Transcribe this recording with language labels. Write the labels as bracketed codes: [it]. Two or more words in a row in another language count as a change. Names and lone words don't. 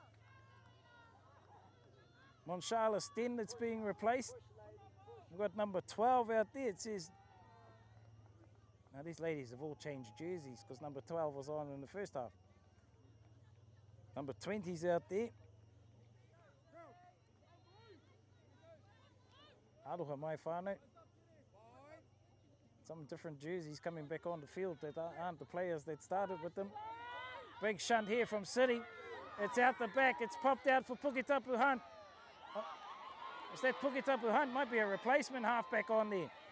[en] Monshala Sten that's being replaced. We've got number 12 out there. It says, now these ladies have all changed jerseys because number 12 was on in the first half. Number 20's out there. [mi] Aroha mai whānau. [en] Some different jerseys coming back on the field that aren't the players that started with them. Big shunt here from City. It's out the back. It's popped out for Puketapu Hunt. Oh, is that Puketapu Hunt? Might be a replacement halfback on there.